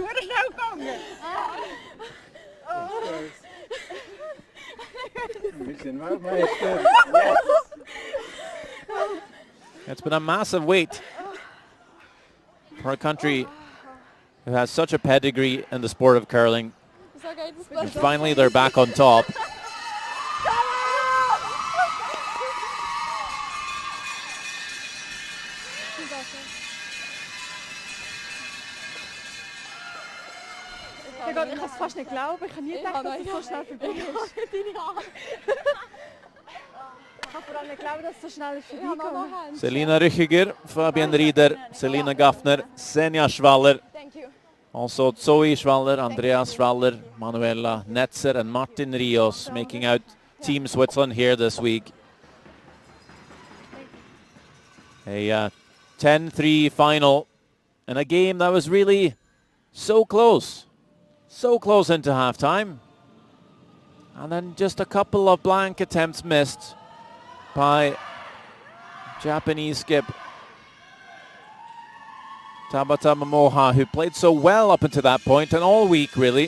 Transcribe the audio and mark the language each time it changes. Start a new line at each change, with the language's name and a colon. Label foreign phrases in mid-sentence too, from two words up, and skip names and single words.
English: It's been a massive weight for a country who has such a pedigree in the sport of curling. And finally they're back on top.
German: Ich kann es fast nicht glauben. Ich habe nie gedacht, dass es so schnell vorbei ist. Ich kann vor allem nicht glauben, dass es so schnell ist vorbeigekommen.
English: Selina RYCHIGER, Fabienne RIEDER, Selina GAFNER, Xenia SCHWALLER, also Zoe SCHWALLER, Andreas SCHWALLER, Manuela, NETZER and Martin RIOS making out Team Switzerland here this week. A 10-3 final in a game that was really so close into halftime, and then just a couple of blank attempts missed, by Japanese skip TABATA Momoha, who played so well up until that point and all week really.